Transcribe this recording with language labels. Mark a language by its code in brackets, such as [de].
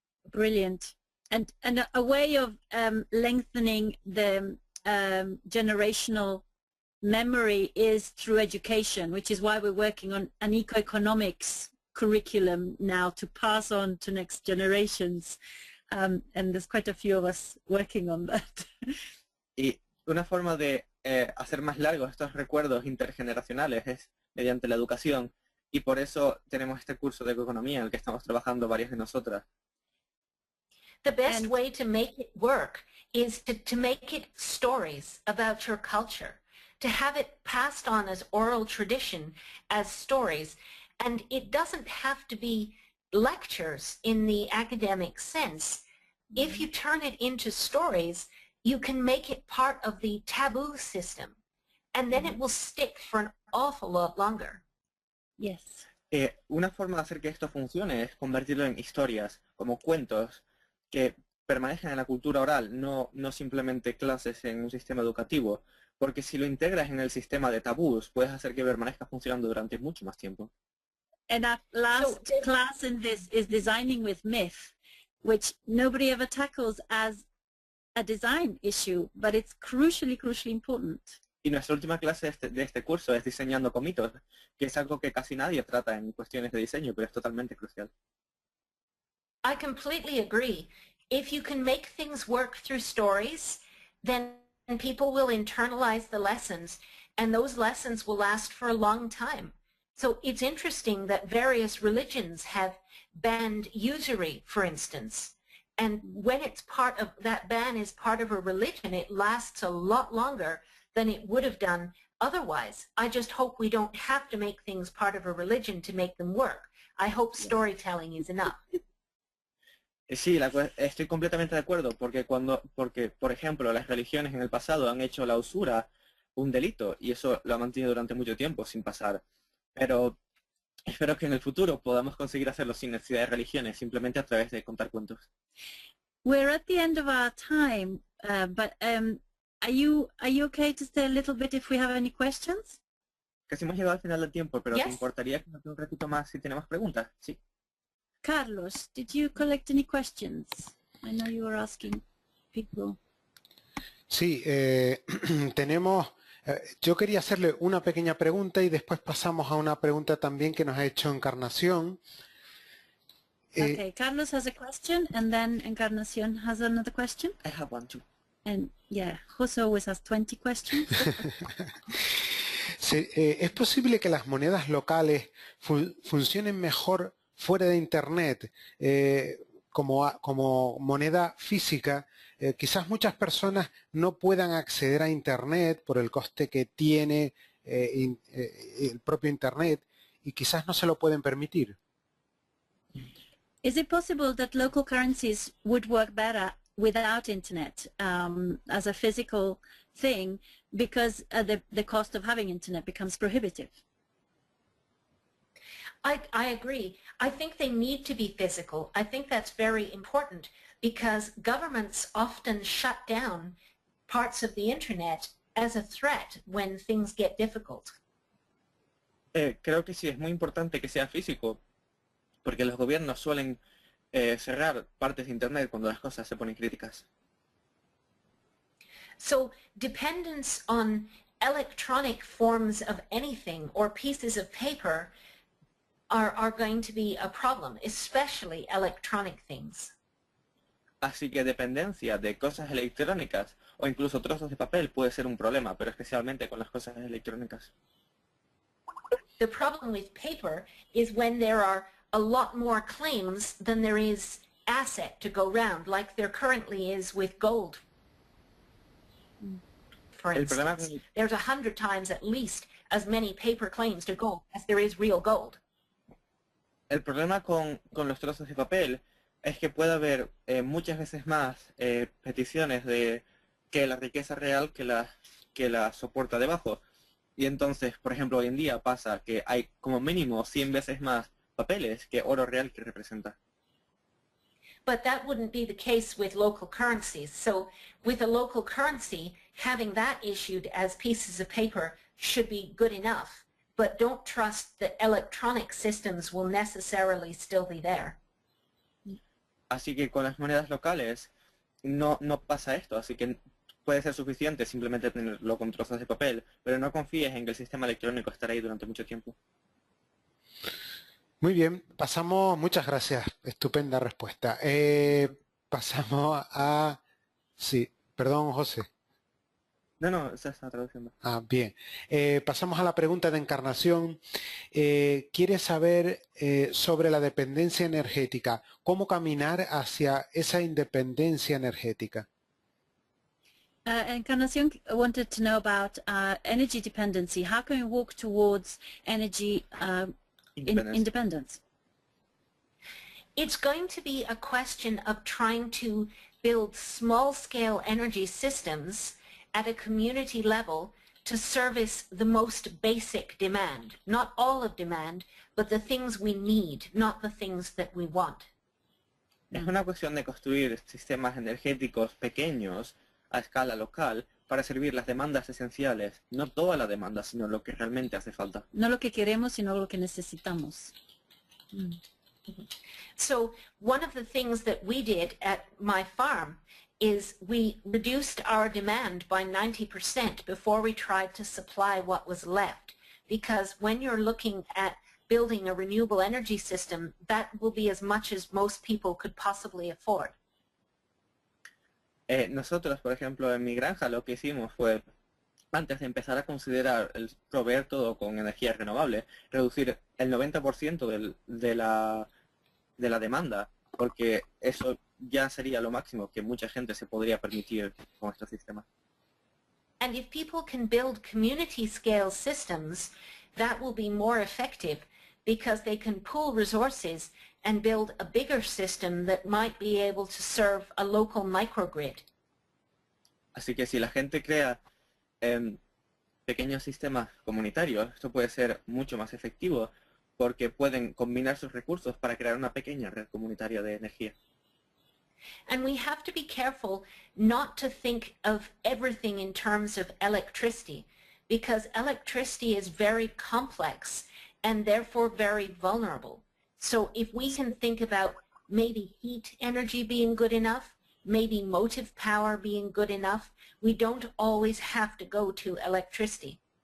[en] Brilliant. And a way of lengthening the generational memory is through education, which is why we're working on an ecoeconomics curriculum now to pass on to next generations. And there's quite a few of us working on that. [es] Y una forma de hacer más largos estos recuerdos intergeneracionales es mediante la educación, y por eso tenemos este curso de economía en el que estamos trabajando varias de nosotras. [en] The best way to make it work is to make it stories about your culture, to have it passed on as oral tradition, as stories. And it doesn't have to be lectures in the academic sense. If you turn it into stories, you can make it part of the taboo system, and then it will stick for an awful lot longer. Yes. [es] Una forma de hacer que esto funcione es convertirlo en historias, como cuentos, que permanezcan en la cultura oral, no simplemente clases en un sistema educativo, porque si lo integras en el sistema de tabús, puedes hacer que permanezca funcionando durante mucho más tiempo. [en] And our last class in this is designing with myth, which nobody ever tackles as a design issue, but it's crucially important. [es] Y nuestra última clase de este curso es diseñando con mitos, que es algo que casi nadie trata en cuestiones de diseño, pero es totalmente crucial. [en] I completely agree. If you can make things work through stories, then people will internalize the lessons, and those lessons will last for a long time. So it's interesting that various religions have banned usury, for instance. And when it's part of, that ban is part of a religion, it lasts a lot longer than it would have done otherwise. I just hope we don't have to make things part of a religion to make them work. I hope storytelling is enough. [es] Sí, estoy completamente de acuerdo, porque por ejemplo, las religiones en el pasado han hecho la usura un delito, y eso lo ha mantenido durante mucho tiempo sin pasar. Pero Espero que en el futuro podamos conseguir hacerlo sin necesidad de religiones, simplemente a través de contar cuentos. [en] We're at the end of our time, but are you okay to stay a little bit if we have any questions? [es] Casi hemos llegado al final del tiempo, pero ¿te [en] Yes. [es] importaría que nos dé un ratito más si tenemos preguntas? Sí. [en] Carlos, did you collect any questions? I know you were asking people. [es] Sí, tenemos... yo quería hacerle una pequeña pregunta y después pasamos a una pregunta también que nos ha hecho Encarnación. [en] Okay, Carlos has a question, and then Encarnación has another question. I have one too. And yeah, Jose always has 20 questions. [es] ¿Es posible que las monedas locales funcionen mejor fuera de Internet como moneda física? Quizás muchas personas no puedan acceder a Internet por el coste que tiene el propio Internet y quizás no se lo pueden permitir. [en] Is it possible that local currencies would work better without internet as a physical thing because the cost of having internet becomes prohibitive? I agree. I think they need to be physical. I think that's very important because governments often shut down parts of the internet as a threat when things get difficult. [es] Creo que sí, es muy importante que sea físico, porque los gobiernos suelen cerrar partes de Internet cuando las cosas se ponen críticas. [en] So dependence on electronic forms of anything or pieces of paper are going to be a problem, especially electronic things. [es] Así que dependencia de cosas electrónicas o incluso trozos de papel puede ser un problema, pero especialmente con las cosas electrónicas. [en] The problem with paper is when there are a lot more claims than there is asset to go round, like there currently is with gold. For [es] El problema [en] instance, [es] con [en] there's 100 times at least as many paper claims to gold as there is real gold. [es] El problema con los trozos de papel es que puede haber muchas veces más peticiones de que la riqueza real que la soporta debajo. Y entonces, por ejemplo, hoy en día pasa que hay como mínimo 100 veces más papeles que oro real que representa. [en] But that wouldn't be the case with local currencies. So with a local currency, having that issued as pieces of paper should be good enough. But don't trust that electronic systems will necessarily still be there. [es] Así que con las monedas locales no pasa esto, así que puede ser suficiente simplemente tenerlo con trozos de papel, pero no confíes en que el sistema electrónico estará ahí durante mucho tiempo. Muy bien, pasamos, muchas gracias, estupenda respuesta. Pasamos a... Sí, perdón, José. No, esa está traduciendo. Bien. Pasamos a la pregunta de Encarnación. Quiere saber sobre la dependencia energética. ¿Cómo caminar hacia esa independencia energética? [en] Encarnación wanted to know about energy dependency. How can we walk towards energy independence? It's going to be a question of trying to build small-scale energy systems at a community level to service the most basic demand. Not all of demand, but the things we need, not the things that we want. [es] Es una cuestión de construir sistemas energéticos pequeños a escala local para servir las demandas esenciales, no toda la demanda, sino lo que realmente hace falta. No lo que queremos, sino lo que necesitamos. [en] So one of the things that we did at my farm is we reduced our demand by 90% before we tried to supply what was left. Because when you're looking at building a renewable energy system, that will be as much as most people could possibly afford. [es] Nosotros, por ejemplo, en mi granja lo que hicimos fue, antes de empezar a considerar el proveer todo con energía renovable, reducir el 90% de la demanda, porque eso ya sería lo máximo que mucha gente se podría permitir con este sistema. [en] And if people can build community scale systems, that will be more effective because they can pool resources and build a bigger system that might be able to serve a local microgrid. [es] Así que si la gente crea pequeños sistemas comunitarios, esto puede ser mucho más efectivo porque pueden combinar sus recursos para crear una pequeña red comunitaria de energía. [en] And we have to be careful not to think of everything in terms of electricity, because electricity is very complex and therefore very vulnerable. So if we can think about maybe heat energy being good enough, maybe motive power being good enough, we don't always have to go to electricity.